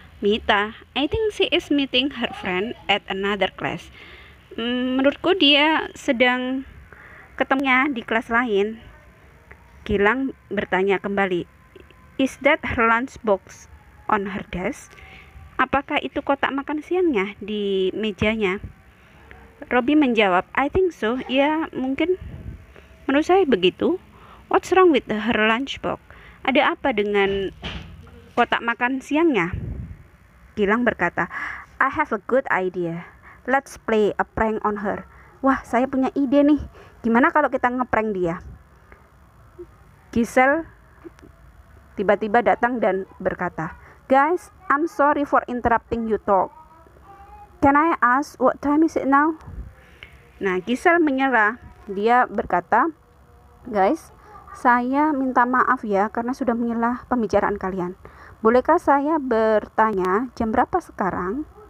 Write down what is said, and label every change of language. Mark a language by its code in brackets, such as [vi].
[en] Mita, I think she is meeting her friend at another class. [id] Menurutku dia sedang ketemunya di kelas lain. [en] Gilang [id] bertanya kembali, [en] is that her lunchbox on her desk? [id] Apakah itu kotak makan siangnya di mejanya? Robi menjawab, [en] I think so. [id] Ya, mungkin menurut saya begitu. [en] What's wrong with her lunchbox? [id] Ada apa dengan kotak makan siangnya? [en] Gilang berkata, I have a good idea. Let's play a prank on her. [id] Wah, saya punya ide nih. Gimana kalau kita ngeprank dia? Giselle tiba-tiba datang dan berkata, [en] guys, I'm sorry for interrupting you talk. Can I ask what time is it now? [id] Nah, Giselle menyerah. Dia berkata, guys, saya minta maaf ya karena sudah menyelah pembicaraan kalian. Bolehkah saya bertanya jam berapa sekarang?